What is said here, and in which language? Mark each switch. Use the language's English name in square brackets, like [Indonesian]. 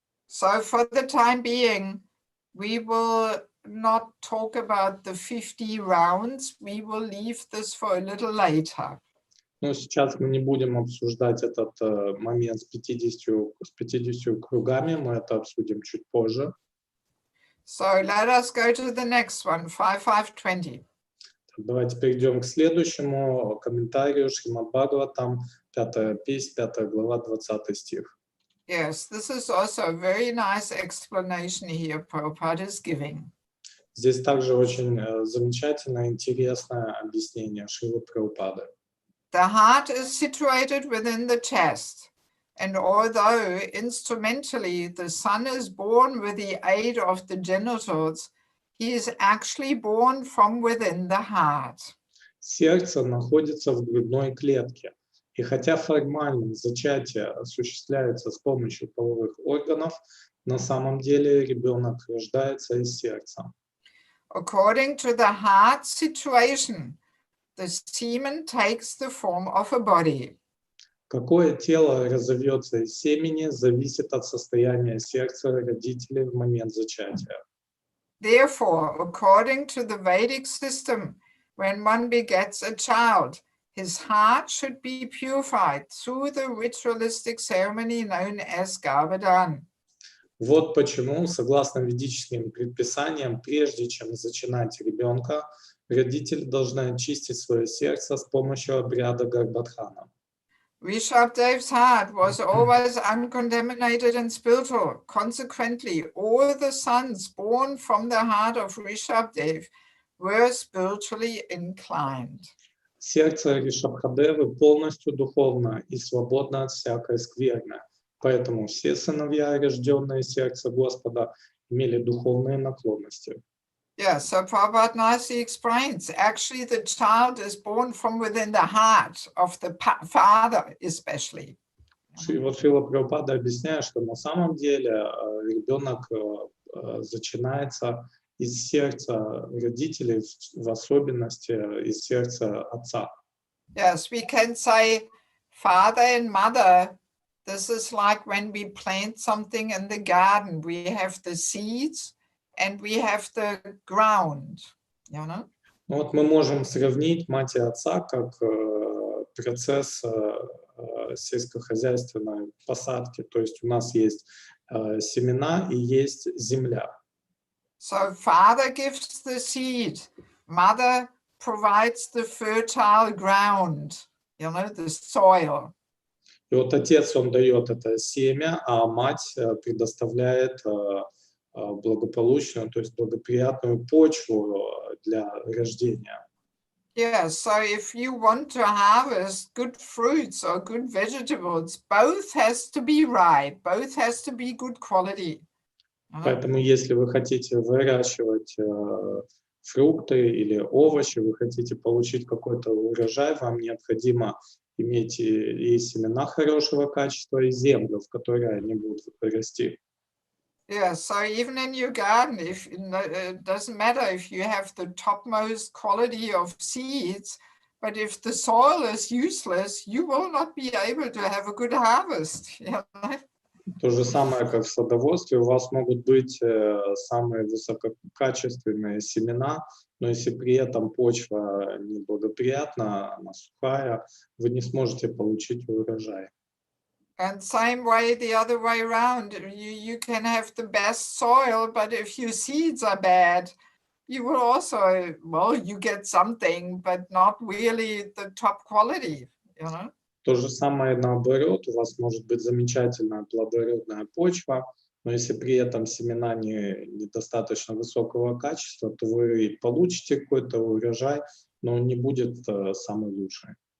[English] So for the time being, we will not talk about the 50 rounds. We will leave this for a little later. [Russian] Но сейчас мы не будем обсуждать этот момент с 50 кругами, мы это обсудим чуть позже. [English] So let us go to the next one, 5.5.20. [Russian] Давайте перейдем к следующему комментарию Шримад Бхагаватам, 5-я песнь, 5 глава, 20 стих. [English] Yes, this is also a very nice explanation here Prabhupada is giving. [Russian] Здесь также очень замечательное, интересное объяснение Шрилы Прабхупады. [English] The heart is situated within the chest, and although instrumentally the son is born with the aid of the genitals, he is actually born from within the heart. [Russian] Сердце находится в грудной клетке, и хотя формально зачатие осуществляется с помощью половых органов, на самом деле ребенок рождается из сердца. [English] According to the heart situation, the semen takes the form of a body. [Russian] Какое тело разовьется из семени, зависит от состояния сердца родителей в момент зачатия. [English] Therefore, according to the Vedic system, when one begets a child, his heart should be purified through the ritualistic ceremony known as Garbhadan. [Russian] Вот почему, согласно ведическим предписаниям, прежде чем зачинать ребенка, родители должны очистить свое сердце с помощью обряда Гарбхадхана. [English] Rishabdev's heart was always uncontaminated and spiritual. Consequently, all the sons born from the heart of Rishabdev were spiritually inclined. [Russian] Сердце Ришабхадевы полностью духовно и свободно от всякой скверны. Поэтому все сыновья, рожденные сердца Господа, имели духовные наклонности. [English] Yeah, so Prabhupada nicely explains, actually the child is born from within the heart of the father especially. [Russian] И вот Шрила Прабхупада объясняет, что на самом деле ребенок зачинается из сердца родителей, в особенности из сердца отца. [English] Yes, we can say father and mother. This is like when we plant something in the garden, we have the seeds and we have the ground, you know? [Russian] Вот мы можем сравнить мать и отца как процесс сельскохозяйственной посадки. То есть у нас есть семена и есть земля. [English] So father gives the seed, mother provides the fertile ground, you know, the soil. [Russian] И вот отец, он дает это семя, а мать предоставляет благополучную, то есть благоприятную почву для рождения. [English] Yeah, so if you want to harvest good fruits or good vegetables, both has to be right, both has to be good quality. [Russian] Поэтому если вы хотите выращивать фрукты или овощи, вы хотите получить какой-то урожай, вам необходимо иметь и семена хорошего качества, и землю, в которой они будут расти. [English] Yeah, so even in your garden, if it doesn't matter if you have the topmost quality of seeds, but if the soil is useless, you will not be able to have a good harvest. You know? [Russian] То же самое, как в садоводстве, у вас могут быть самые высококачественные семена, но если при этом почва неблагоприятна, она сухая, вы не сможете получить урожай. [English] And same way, the other way around, you can have the best soil, but if your seeds are bad, you will also, well, you get something, but not really the top quality, you know? [Russian] То же самое наоборот, у вас может быть замечательная плодородная почва, но если при этом семена недостаточно высокого качества, то вы получите какой-то урожай, но он не будет самый лучший.